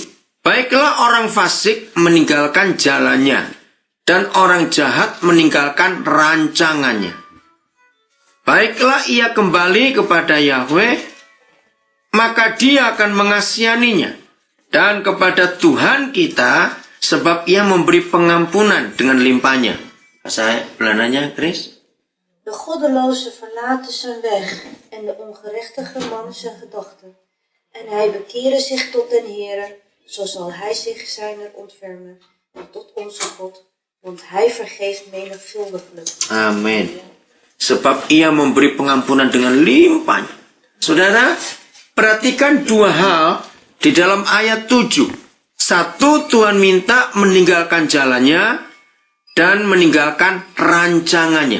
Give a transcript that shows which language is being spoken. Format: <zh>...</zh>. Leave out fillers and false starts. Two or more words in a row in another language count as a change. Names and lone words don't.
<id>Baiklah orang fasik meninggalkan jalannya dan orang jahat meninggalkan rancangannya. Baiklah ia kembali kepada Yahweh, maka dia akan mengasihaninya, dan kepada Tuhan kita, sebab ia memberi pengampunan dengan limpahnya. Bahasa Belandanya, Chris?</id> <nl>De goddeloze verlaten zijn weg, en de ongerechtige man zijn gedachten. En hij bekere zich tot den Heere, zo zal hij zich zijner ontfermen, en tot onze God, want hij vergeeft menigvuldiglijk.</nl> <id>Amin. Sebab ia memberi pengampunan dengan limpahnya. Saudara, perhatikan dua hal di dalam ayat 7. Satu, Tuhan minta meninggalkan jalannya dan meninggalkan rancangannya.</id>